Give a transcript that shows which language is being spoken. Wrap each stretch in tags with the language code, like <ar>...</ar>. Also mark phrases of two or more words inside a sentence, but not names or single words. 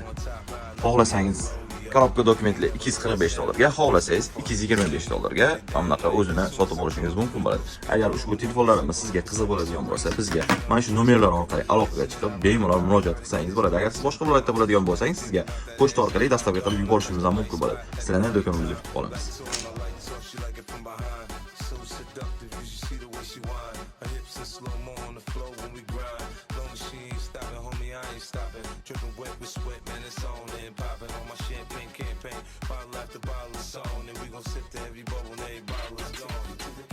<uz>Xohlasangiz korobka dokumentli $245 ga, xohlasangiz $225 ga bunaqa o'zini sotib olishingiz mumkin bo'ladi. Agar ushbu telefonlarimiz sizga qiziq bo'ladigan bo'lsa, bizga mana shu nomerlar orqali aloqaga chiqib, bemalol murojaat qilsangiz bo'ladi. Agar siz boshqa viloyatda bo'ladigan bo'lsangiz, sizga pochta orqali dostavka qilib yuborishimiz ham mumkin bo'ladi. Sizlarni do'konimizga kutib qolamiz.</uz> <en>Dripping wet with sweat, man, it's on and popping on my champagne campaign. Bottle after bottle is on, and we gon' sip to every bubble and every bottle is gone.</en>